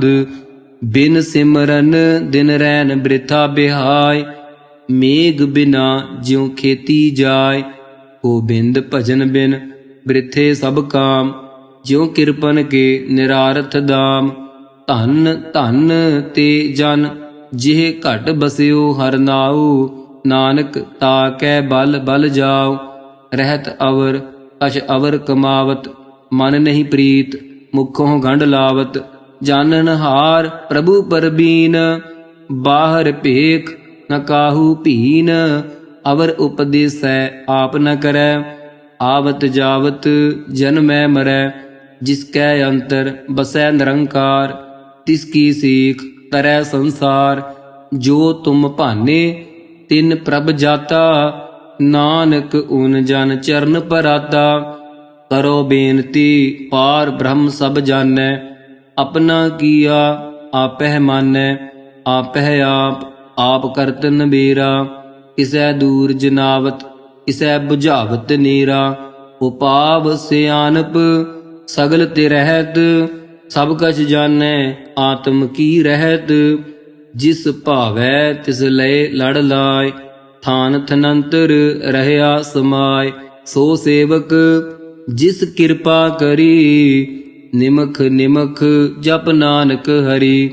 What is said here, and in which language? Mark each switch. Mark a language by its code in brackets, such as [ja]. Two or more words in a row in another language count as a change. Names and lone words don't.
[pa] ਬਿਨ ਸਿਮਰਨ ਦਿਨ ਰੈਨ ਬ੍ਰਿਥਾ ਬਿਹਾਇ, ਮੇਘ ਬਿਨਾ ਜਿਉ ਖੇਤੀ ਜਾਇ। ਗੋਬਿੰਦ ਭਜਨ ਬਿਨ ਬ੍ਰਿਥੇ ਸਭ ਕਾਮ, ਜਿਉ ਕਿਰਪਨ ਕੇ ਨਿਰਾਰਥ ਦਾਮ। ਧਨ ਧਨ ਤੇ ਜਨ ਜਿਹ ਘਟ ਬਸਿਓ ਹਰ ਨਾਉ, ਨਾਨਕ ਤਾਕੈ ਬਲ ਬਲ ਜਾਓ। ਰਹਤ ਅਵਰ ਕਛ ਅਵਰ ਕਮਾਵਤ, ਮਨ ਨਹੀਂ ਪ੍ਰੀਤ ਮੁਖੋਂ ਗੰਢ ਲਾਵਤ। ਜਾਨਨ ਹਾਰ ਪ੍ਰਭੁ ਪਰਬੀਨ, ਬਾਹਰ ਭੇਖ ਨ ਕਾਹੂ ਭੀਨ। ਅਵਰ ਉਪਦੇਸੈ ਆਪ ਨ ਕਰੈ, ਆਵਤ ਜਾਵਤ ਜਨਮੈ ਮਰੈ। ਜਿਸਕੈ ਅੰਤਰ ਬਸੈ ਨਿਰੰਕਾਰ, ਤਿਸਕੀ ਸੀਖ ਤਰੈ ਸੰਸਾਰ। ਜੋ ਤੁਮ ਭਾਨੇ ਤਿਨ ਪ੍ਰਭ ਜਾਤਾ, ਨਾਨਕ ਉਨ ਜਨ ਚਰਣ ਪਰਾਤਾ। ਕਰੋ ਬੇਨਤੀ ਪਾਰ ਬ੍ਰਹਮ ਸਭ ਜਾਨੈ, ਅਪਨਾ ਕੀਆ ਆਪਹ ਮਾਨੈ। ਆਪਹ ਆਪ ਕਰਤ ਨਬੇਰਾ, ਕਿਸੈ ਦੂਰ ਜਨਾਵਤ ਕਿਸੈ ਬੁਝਾਵਤ ਨੇਰਾ। ਉਪਾਵ ਸਿਆਨਪ ਸਗਲ ਤੇ ਰਹਿਤ, ਸਭ ਕਛ ਜਾਣੈ ਆਤਮ ਕੀ ਰਹਿਤ। ਜਿਸ ਭਾਵੈ ਤਿਸ ਲਏ ਲੜ ਲਾਇ, ਥਾਨ ਥਨੰਤਰ ਰਹਿਆ ਸਮਾਇ। ਸੋ ਸੇਵਕ ਜਿਸ ਕਿਰਪਾ ਕਰੀ, ਨਿਮਖ ਨਿਮਖ ਜਪ ਨਾਨਕ ਹਰੀ।